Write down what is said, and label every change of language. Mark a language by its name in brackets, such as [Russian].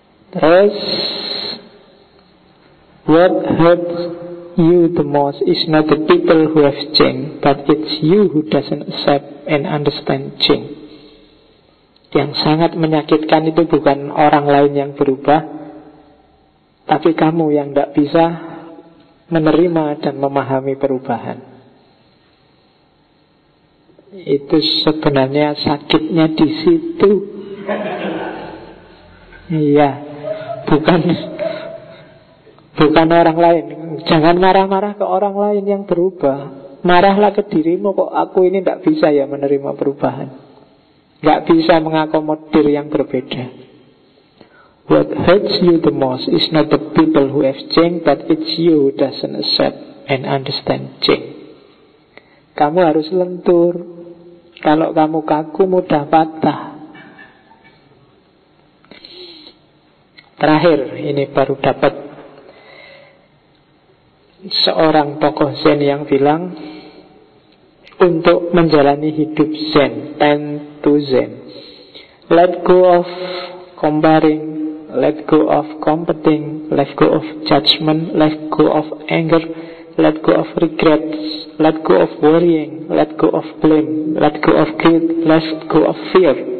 [English] Terus, what hurts you the most is not the people who have changed, but it's you who doesn't accept and understand change. [Indonesian] Yang sangat menyakitkan itu bukan orang lain yang berubah, tapi kamu yang tidak bisa menerima dan memahami perubahan. Itu sebenarnya sakitnya di situ. Iya, bukan orang lain. Jangan marah-marah ke orang lain yang berubah. Marahlah ke dirimu, kok aku ini tidak bisa ya menerima perubahan, gak bisa mengakomodir yang berbeda. [English] What hurts you the most is not the people who have changed, but it's you who doesn't accept and understand change. [Indonesian] Kamu harus lentur. Kalau kamu kaku mudah patah. Terakhir, ini baru dapat seorang tokoh Zen yang bilang, untuk menjalani hidup Zen, [English] tend to Zen. Let go of comparing, let go of competing, let go of judgment, let go of anger, let go of regrets, let go of worrying, let go of blame, let go of guilt, let go of fear.